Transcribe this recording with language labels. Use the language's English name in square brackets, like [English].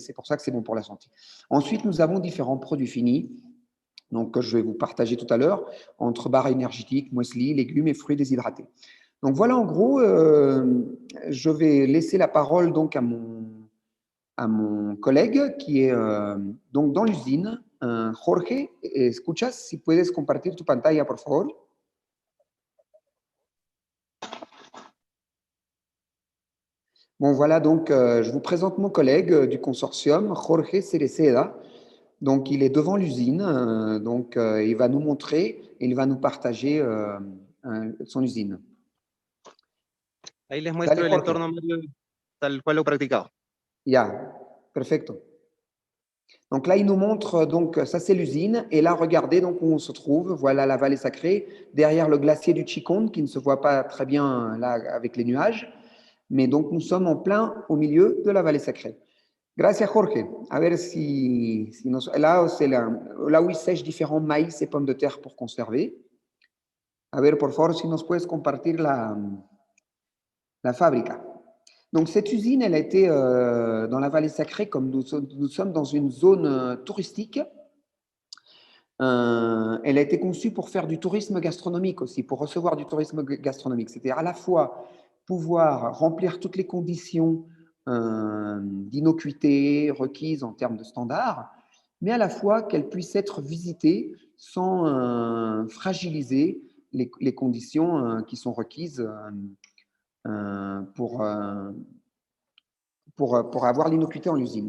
[French] C'est pour ça que c'est bon pour la santé. Ensuite, nous avons différents produits finis, donc que je vais vous partager tout à l'heure, entre barres énergétiques, muesli, légumes et fruits déshydratés. Donc voilà, en gros, je vais laisser la parole donc à mon collègue qui est donc dans l'usine. [Spanish] Jorge, ¿escuchas? Si puedes compartir tu pantalla, por favor. [French] Bon, voilà, donc je vous présente mon collègue du consortium, Jorge Cereceda. Donc, il est devant l'usine, il va nous montrer, il va nous partager son usine. [Spanish] Ahí les muestro el entorno Mario tal cual lo he practicado. Ya, perfecto. [French] Donc là, il nous montre, donc ça c'est l'usine. Et là, regardez donc où on se trouve. Voilà la vallée sacrée, derrière le glacier du Chiconde, qui ne se voit pas très bien là avec les nuages. Mais donc nous sommes en plein au milieu de la vallée sacrée. [Spanish] Gracias, Jorge. A ver si nos, [French] là, c'est là où ils sèchent différents maïs et pommes de terre pour conserver. [Spanish] A ver, por favor, si nos puedes compartir la fábrica. [French] Donc, cette usine, elle a été dans la vallée sacrée, comme nous sommes dans une zone touristique. Elle a été conçue pour faire du tourisme gastronomique aussi, pour recevoir du tourisme gastronomique. C'est-à-dire à la fois pouvoir remplir toutes les conditions d'innocuité requises en termes de standards, mais à la fois qu'elle puisse être visitée sans fragiliser les conditions qui sont requises pour avoir l'innocuité en usine.